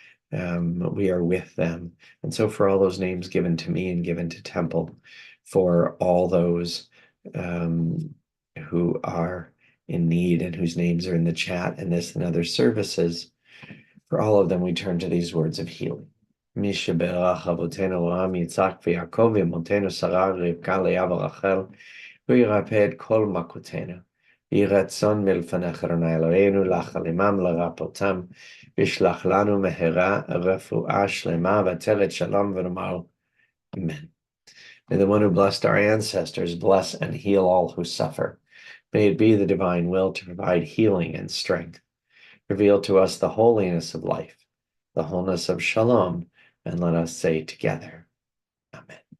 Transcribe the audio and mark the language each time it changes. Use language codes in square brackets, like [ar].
[en] We are with them. And so for all those names given to me and given to Temple, for all those who are in need and whose names are in the chat and this and other services, for all of them, we turn to these words of healing. [he] מי שברך אבותינו אברהם, יצחק ויעקב, ואמותינו שרה, רבקה, לאה ורחל, הוא ירפא את כל מכותינו. יהי רצון מלפניך אדוני אלוהינו, לחלמם לרפאותם, וישלח לנו מהרה רפואה שלמה ותלת שלום, ונאמר Amen. [en] May the one who blessed our ancestors bless and heal all who suffer. May it be the divine will to provide healing and strength. Reveal to us the holiness of life, the wholeness of shalom, and let us say together, Amen.